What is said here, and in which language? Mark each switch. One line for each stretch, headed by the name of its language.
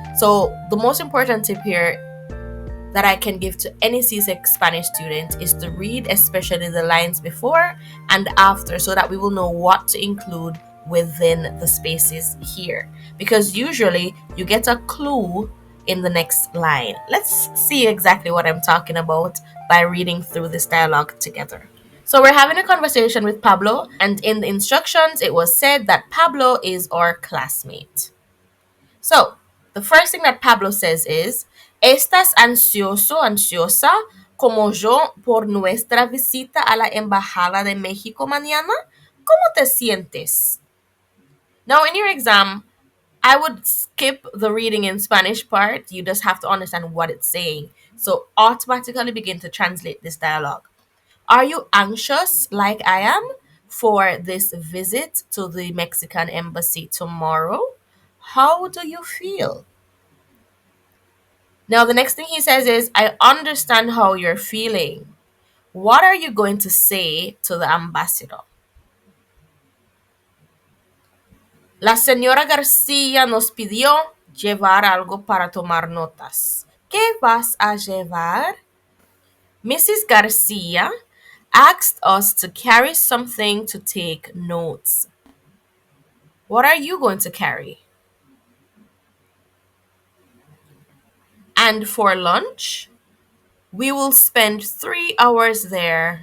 English: So the most important tip here that I can give to any Csec Spanish student is to read especially the lines before and after, so that we will know what to include within the spaces here, because usually you get a clue in the next line. Let's see exactly what I'm talking about by reading through this dialogue together. So we're having a conversation with Pablo, and in the instructions it was said that Pablo is our classmate. So, the first thing that Pablo says is,
Spanish: ¿Estás ansioso, ansiosa, como yo, por nuestra visita a la Embajada de México mañana? ¿Cómo te sientes?
English: Now, in your exam, I would skip the reading in Spanish part. You just have to understand what it's saying. So, automatically begin to translate this dialogue. Are you anxious, like I am, for this visit to the Mexican embassy tomorrow? How do you feel? Now, the next thing he says is, I understand how you're feeling. What are you going to say to the ambassador?
Spanish: La señora García nos pidió llevar algo para tomar notas. ¿Qué vas a llevar? Mrs.
English: Garcia asked us to carry something to take notes. What are you going to carry? And for lunch, we will spend 3 hours there.